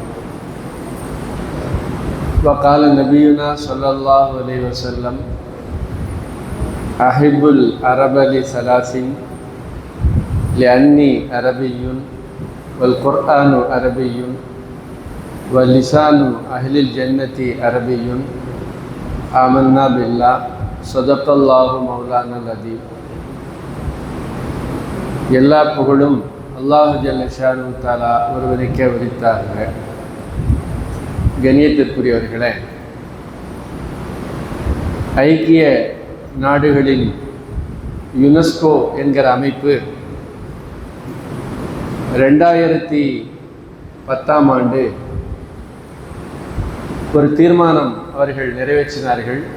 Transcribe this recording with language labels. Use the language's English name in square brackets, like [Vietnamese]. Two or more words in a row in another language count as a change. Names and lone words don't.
[Arabic] وقال نبينا صلى الله عليه وسلم: أحب العرب لثلاث لأني عربي والقرآن عربي ولسان أهل الجنة عربي آمنا بالله صدق الله مولانا العظيم. [Tamil] எல்லா புகழும் அல்லாஹ் [Arabic] جل شأنه تعالى [Tamil] ஒருவருக்கே உரித்தாக. கண்ணியத்திற்குரியவர்களே, ஐக்கிய நாடுகளின் யுனெஸ்கோ என்கிற அமைப்பு 2010ஆம் ஆண்டு ஒரு தீர்மானம் அவர்கள் நிறைவேற்றினார்கள்.